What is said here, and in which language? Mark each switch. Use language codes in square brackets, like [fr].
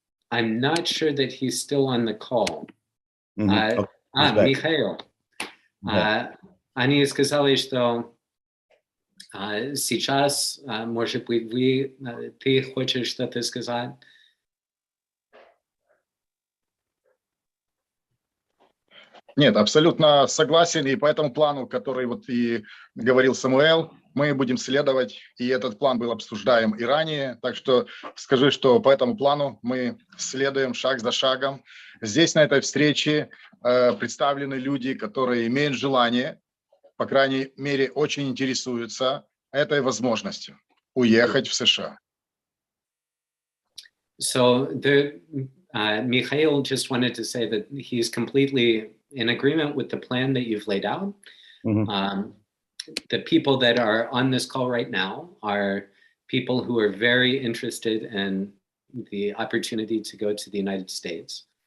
[en] I'm not sure that he's still on the call. Okay, he's back. [ru] Михаил, они сказали, что сейчас, может быть, ты хочешь что-то сказать? Нет, абсолютно согласен, и по этому плану, который вот и говорил Самуэл, мы будем следовать, и этот план был обсуждаем и ранее, так что скажи, что по этому плану мы следуем шаг за шагом. Здесь на этой встрече представлены люди, которые имеют желание, по крайней мере, очень интересуются этой возможностью уехать в США. [en] So Mikhail just wanted to say that he's completely in agreement with the plan that you've laid out. The people that are on this call right now are people who are very interested in the opportunity to go to the United States.